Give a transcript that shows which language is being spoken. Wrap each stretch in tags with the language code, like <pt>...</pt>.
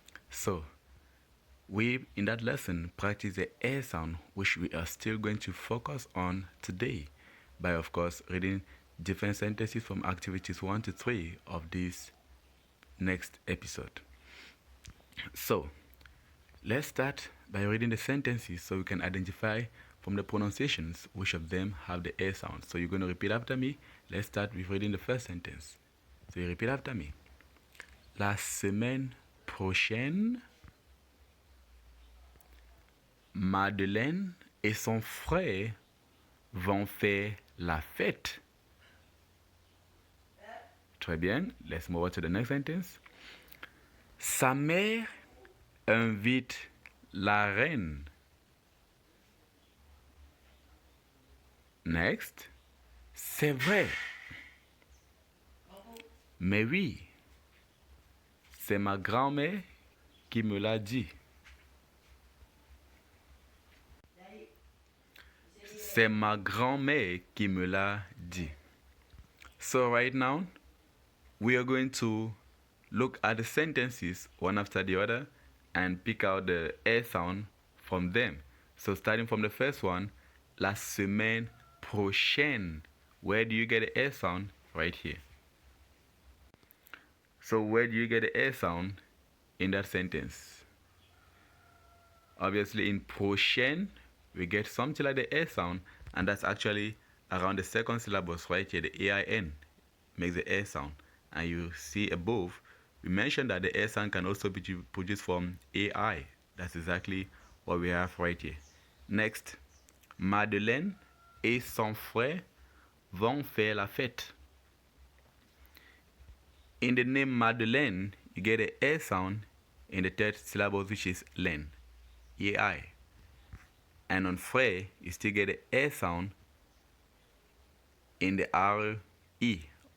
<en>So, we, in that lesson, practiced the air sound, which we are still going to focus on today by, of course, reading different sentences from activities 1 to 3 of this next episode. So, let's start by reading the sentences so we can identify from the pronunciations which of them have the air sound. So, you're going to repeat after me. Let's start with reading the first sentence. So, you repeat after me.</en> <fr>La semaine prochaine, Madeleine et son frère vont faire la fête. Très bien.</fr> <en>Let's move on to the next sentence.</en> <fr>Sa mère invite la reine. Next. C'est vrai. Mais oui. C'est ma grand-mère qui me l'a dit. C'est ma grand-mère qui me l'a dit.</fr> <en>So right now, we are going to look at the sentences one after the other and pick out the air sound from them. So starting from the first one,</en> <fr>la semaine prochaine.</fr> <en>Where do you get the air sound? Right here. So where do you get the air sound in that sentence? Obviously in prochaine, we get something like the air sound, and that's actually around the second syllabus right here. The AIN makes the air sound. And you see above, we mentioned that the air sound can also be produced from AI. That's exactly what we have right here.</en> <fr>Next, Madeleine et son frère vont faire la fête.</fr> <en>In the name Madeleine, you get the air sound in the third syllable, which is len, AI. And on frère, you still get the air sound in the RE.</en>